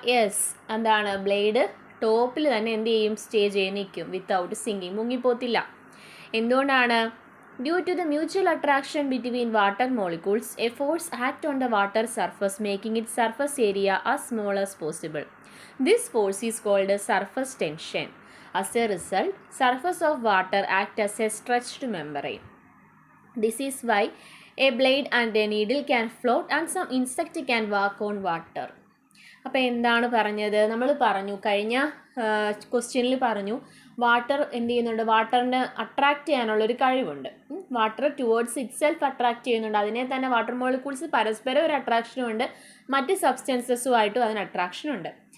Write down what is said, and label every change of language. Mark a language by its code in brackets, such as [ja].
[ml] Yes, എന്താണ്? Blade ടോപ്പിൽ തന്നെ എന്ത് ചെയ്യും? സ്റ്റേ ചെയ്ത് നിൽക്കും, [en] without sinking, [ml] മുങ്ങിപ്പോത്തില്ല. എന്തുകൊണ്ടാണ്? [en] Due to the mutual attraction between water molecules, a force act on the water surface making it surface area as small as possible. This force is called surface tension. As a result, surface of water act as a stretched membrane. This is why a blade and a needle can float and some insect can walk on water. [ml] അപ്പോൾ എന്താണ് പറഞ്ഞത്? നമ്മൾ പറഞ്ഞു കഴിഞ്ഞ ക്വസ്റ്റ്യനിൽ പറഞ്ഞു water എന്ത് ചെയ്യുന്നുണ്ട്, വാട്ടറിന് അട്രാക്റ്റ് ചെയ്യാനുള്ള ഒരു കഴിവുണ്ട്. Water towards it self attract ചെയ്യുന്നുണ്ട്. അതിനെ തന്നെ വാട്ടർ മോളിക്യൂൾസ് പരസ്പരം ഒരു അട്രാക്ഷനും ഉണ്ട്, മറ്റ് സബ്സ്റ്റൻസസുമായിട്ടും അതിന് അട്രാക്ഷനുണ്ട്.